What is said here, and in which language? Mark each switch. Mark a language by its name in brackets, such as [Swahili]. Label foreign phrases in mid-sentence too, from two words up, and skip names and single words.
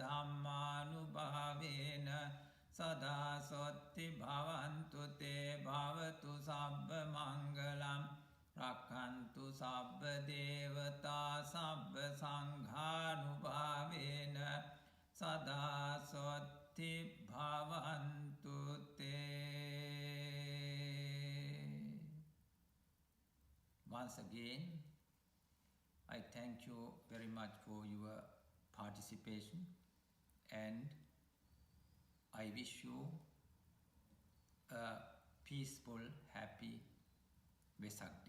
[Pali] ධම්මානුභාවේන සදා සොත්ති භවන්තු තේ භවතු සබ්බ මංගලං රක්ඛන්තු සබ්බ දේවතා සබ්බ සංඝානුභාවේන සදා සොත්ති භවන්තු තේ. [English] Once again, I thank you very much for your participation and I wish you a peaceful, happy Vesak day.